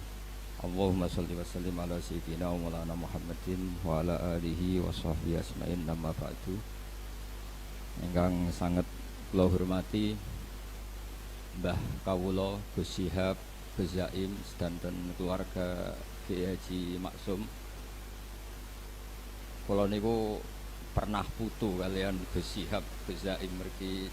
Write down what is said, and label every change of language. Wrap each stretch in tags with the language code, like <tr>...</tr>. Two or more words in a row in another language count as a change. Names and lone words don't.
<ar>اللهم صل وسلم على سيدنا ومولانا محمد وعلى آله وصحبه أجمعين، أما بعد.</ar> <jv>Ingkang sangat kula hormati Mbah Kawula Gus Syihab, Gus Zaim sedanten keluarga Kiai Haji Maksum. Kula niku pernah putu kalian Gus Syihab, Gus Zaim mriki.</jv>